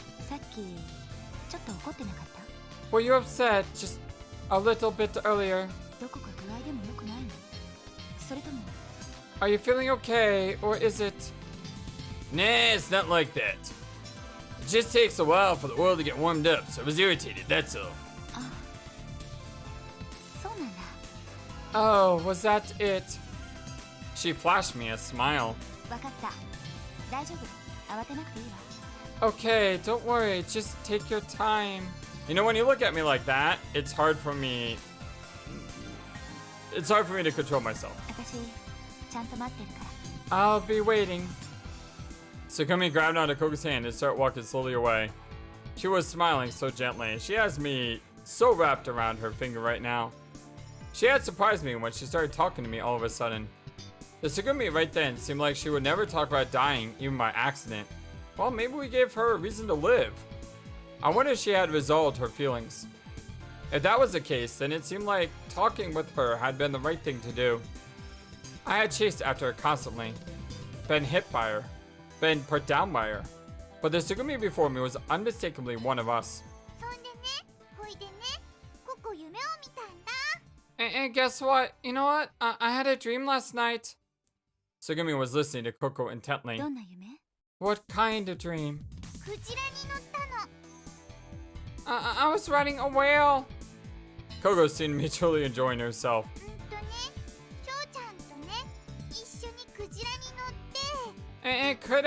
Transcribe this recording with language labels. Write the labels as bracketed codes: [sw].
[ja] さっきちょっと怒ってなかった？ [en] were you upset just a little bit earlier? [ja] どこか具合でも良くないの？それとも [en] Are you feeling okay, or is it? Nah, it's not like that. It just takes a while for the oil to get warmed up, so I was irritated, that's all. [ja] そうなんだ。 [en] Oh, was that it? She flashed me a smile. [ja] わかった。大丈夫。慌てなくていいわ。 [en] Okay, don't worry, just take your time. You know, when you look at me like that, it's hard for me to control myself. [ja] 私ちゃんと待ってるから。 [en] I'll be waiting. Tsugumi grabbed onto Koko's hand and started walking slowly away. She was smiling so gently. She has me so wrapped around her finger right now. She had surprised me when she started talking to me all of a sudden. The Tsugumi right then seemed like she would never talk about dying even by accident. Well, maybe we gave her a reason to live. I wonder if she had resolved her feelings. If that was the case, then it seemed like talking with her had been the right thing to do. I had chased after her constantly, been hit by her, been put down by her, but the Tsugumi before me was unmistakably one of us. [ja] そんでね、ほいでね、ココ夢を見たんだ。 [en] And guess what? You know what? I had a dream last night. Tsugumi was listening to Koko intently. [ja] どんな夢？ [en] What kind of dream? [ja] クジラに乗ったの。 [en] I was riding a whale. Koko seemed to be truly enjoying herself. [ja] ね、しょうちゃんとね、一緒にクジラに乗って。